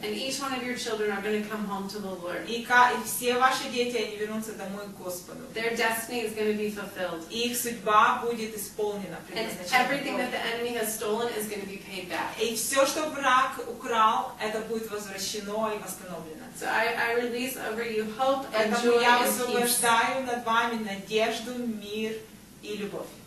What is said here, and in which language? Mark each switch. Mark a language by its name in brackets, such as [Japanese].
[English] And each one of your children are going to come home to the Lord. [Russian] И все ваши дети, они вернутся домой к Господу. [English] Their destiny is going to be fulfilled. [Russian] И их судьба будет исполнена. [English] And everything that the enemy has stolen is going to be paid back. [Russian] И все, что враг украл, это будет возвращено и восстановлено. [English] So I release over you hope and [Russian] Поэтому [English] joy [Russian] я [English] and peace. [Russian] высвобождаю над вами надежду, мир и любовь.